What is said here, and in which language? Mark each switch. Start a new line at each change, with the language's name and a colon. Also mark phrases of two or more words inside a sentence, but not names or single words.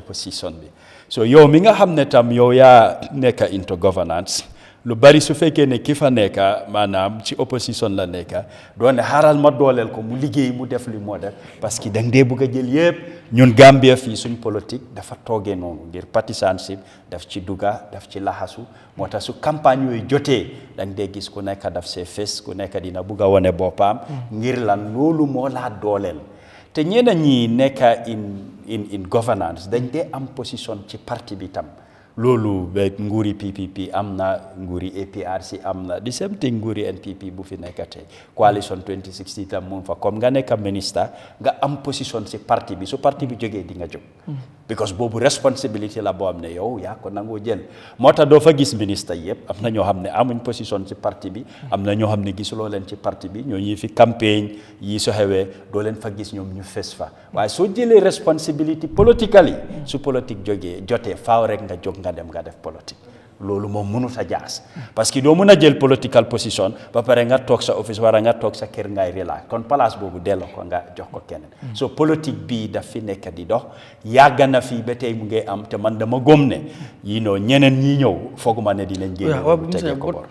Wolof: opposition bi so yow mi nga xam ne tam yow yaa nekk
English: into governance
Wolof: lu bari su fekkee ne ki fa nekka maanaam ci opposition la nekka doon ne xaaral ma dooleel ko mu liggéey mu def li moo def
French: parce que
Wolof: danga dee bëgg a jël yëpp ñun Gambia fii suñ politique dafa toogee noonu ngir partisanship daf ci dugga daf ci laxasu moo tax su campagne yooyu jotee danga dee gis ku nekk daf see fes ku nekk dina bëgg a wane boppam ngir lan loolu moo laa dooleel te ñeneen ñi nekk
English: in governance
Wolof: dañ dee am position ci parti bi tam loolu ba nguuri PPP am na nguuri APRC am na
English: the same thing
Wolof: nguuri NPP bu fi nekk tey coalition 2060 tam mu fa comme nga nekk ministre nga am position si parti bi su parti bi jógee di nga jóg because boobu responsibility la boo xam ne yow yaa ko nangoo jël moo tax doo fa gis ministre yëpp am na ñoo xam ne amuñ position ci parti bi am na ñoo xam ne gisuloo leen ci parti bi ñoo ñi fi campagne yi so xewee doo leen fa gis ñoom ñu fes fa waaye soo jëlee responsibility politically su politique jotee faaw rek nga jóg nga dem nga def politique loolu moom mënut a jaas
French: parce que
Wolof: doo mën a jël
English: political position
Wolof: ba pare nga toog sa office wala nga toog sa kër ngay relax kon place boobu delloo ko nga jox ko keneen so politique bii daf fi nekk di dox yàgg na fii ba tey mu ngi am te man dama gëm ne ñeneen ñi ñëw fooguma ne dinañ génn tege ko bor